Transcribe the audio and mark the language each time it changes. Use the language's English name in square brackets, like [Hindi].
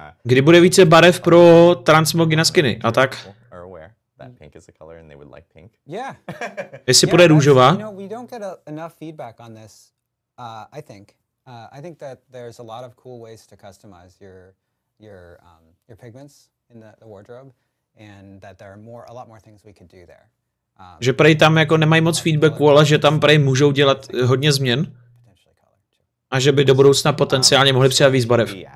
[Czech] Kdy bude více barev pro transmogy na skiny a tak? [English] That pink is a color and they would like pink. Yeah. [Czech] Jestli bude růžová? [English] You know, we don't get enough feedback on this. I think that there's a lot of cool ways to customize your pigments in the wardrobe, and that there are a lot more things we could do there. [Czech] Že prej tam jako nemají moc feedbacku, ale že tam prej můžou dělat hodně změn. A že by do budoucna potenciálně mohli přidat víc barev.